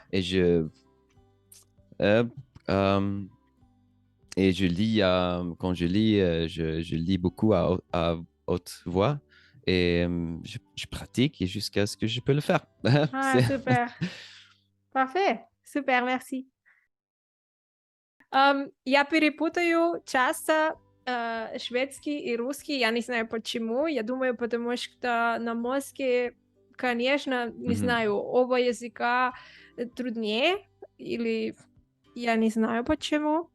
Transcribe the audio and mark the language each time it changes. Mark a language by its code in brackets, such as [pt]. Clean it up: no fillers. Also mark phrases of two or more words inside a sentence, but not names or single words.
[fr] Et je, euh, euh, et je lis, quand je lis, je lis beaucoup à haute voix et je pratique jusqu'à ce que je peux le faire. Ah, C'est- super. Parfait. Super, merci. [ru] Я перепутаю часто шведский и русский. Я не знаю почему. Я думаю, потому что на мозге, конечно, не Мгм. знаю, оба языка труднее, или я не знаю почему.